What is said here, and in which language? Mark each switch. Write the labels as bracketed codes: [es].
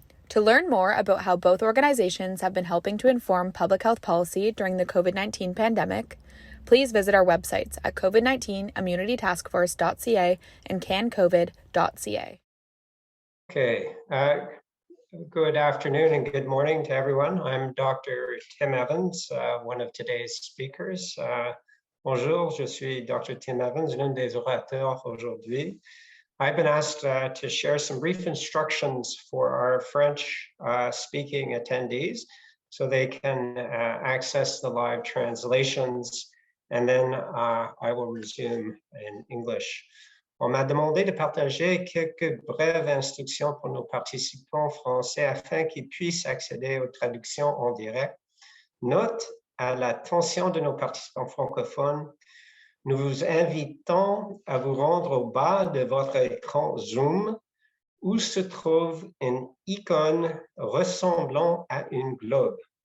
[en] To learn more about how both organizations have been helping to inform public health policy during the COVID-19 pandemic, please visit our websites at covid19immunitytaskforce.ca and cancovid.ca. Okay. Good afternoon and good morning to everyone. I'm Dr. Tim Evans, one of today's speakers. [fr] Bonjour, je suis Dr. Tim Evans, l'un des orateurs aujourd'hui. [en] I've been asked to share some brief instructions for our French speaking attendees so they can access the live translations, and then I will resume in English. [fr] On m'a demandé de partager quelques brèves instructions pour nos participants français afin qu'ils puissent accéder aux traductions en direct. Note à l'attention de nos participants francophones, nous vous invitons à vous rendre au bas de votre écran Zoom où se trouve une icône ressemblant à une globe.